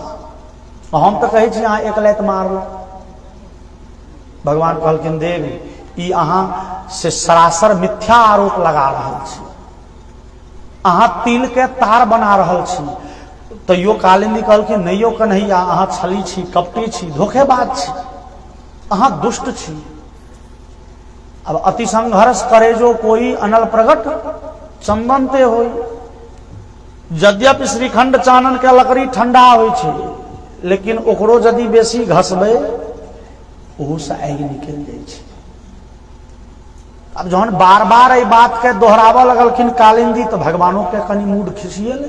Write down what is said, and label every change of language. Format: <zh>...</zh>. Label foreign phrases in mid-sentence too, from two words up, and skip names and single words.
<mai>हम तो कहै छी अहाँ एक लैत मारलहुं। भगवान कहलखिन देवी ई अहाँ से सरासर मिथ्या आरोप लगा रहल छी, अहाँ तिल के तार बना रहल छी। तो यो कालिंदी कहलखिन नहीं यो कन्हैया अहाँ छली छी, कपटी छी, धोखेबाज छी, अहाँ दुष्ट छी।</mai> <awa>अब अति संघर्ष करे जो कोई अनल प्रगट चंदन ते होई।</awa> <mai>यद्यपि श्रीखंड चानन के लकड़ी ठंडा होइ छै, लेकिन ओकरो यदि बेसी घसबै ओहू से आगि निकल जाइ छै। अब जहन बार बार एहि बात के दोहराबऽ लगलखिन कालिंदी तो भगवानों के कनि मूड खिसिएलै।</mai>